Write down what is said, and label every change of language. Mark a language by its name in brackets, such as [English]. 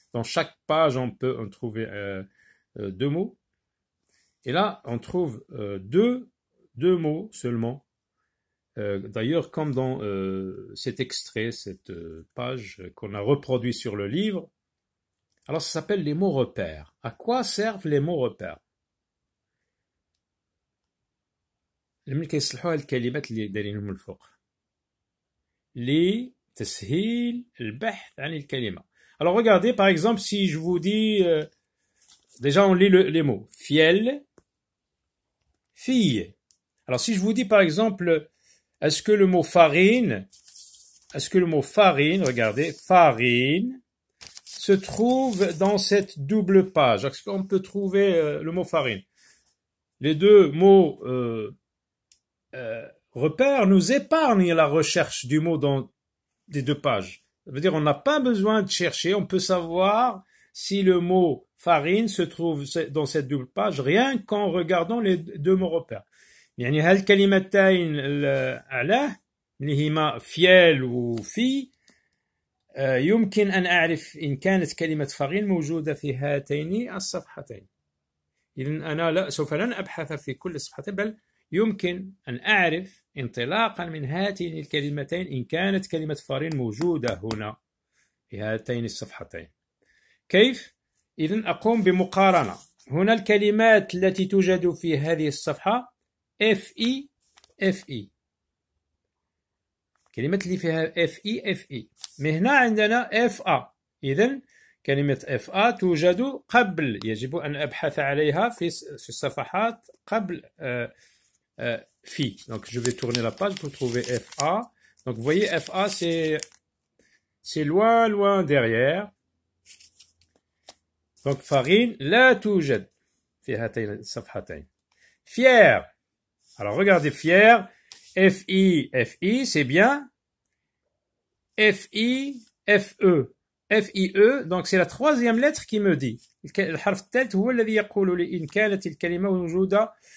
[French] Dans chaque page, on peut en trouver 2 mots. Et là, on trouve deux mots seulement. D'ailleurs, comme dans cet extrait, cette page qu'on a reproduit sur le livre, alors ça s'appelle les mots repères. À quoi servent les mots repères؟ [Arabic] لمن كيصلحوها الكلمات اللي دايرينهم الفوق لتسهيل البحث عن الكلمة. [French] Alors regardez, par exemple, si je vous dis, déjà on lit les mots, fiel, fille. Alors si je vous dis par exemple, est-ce que le mot farine, regardez, farine, se trouve dans cette double page? Est-ce qu'on peut trouver le mot farine? Les deux mots repères nous épargnent la recherche du mot dans les deux pages. Ça veut dire on n'a pas besoin de chercher, on peut savoir si le mot farine se trouve dans cette double page rien qu'en regardant les deux mots repères. [Arabic] يعني هالكلمتين الأعلى اللي هما فيل وفي يمكن أن أعرف إن كانت كلمة فارين موجودة في هاتين الصفحتين. إذن أنا سوف لن أبحث في كل صفحتين، بل يمكن أن أعرف انطلاقا من هاتين الكلمتين إن كانت كلمة فارين موجودة هنا في هاتين الصفحتين. كيف؟ إذن أقوم بمقارنة. هنا الكلمات التي توجد في هذه الصفحة FE كلمة اللي فيها FE من هنا عندنا FA. إذن كلمة FA توجد قبل، يجب أن أبحث عليها في الصفحات قبل FI. [French] Donc je vais tourner la page pour trouver FA. Donc vous voyez FA c'est loin derrière. [Arabic] Donc farine لا توجد في هاتين الصفحتين. [French] Fier. Alors regardez, fier, FI, c'est bien. FE, donc c'est la troisième lettre qui me dit. [Arabic] الحرف الثالث هو الذي يقول لي إن كانت الكلمة موجودة.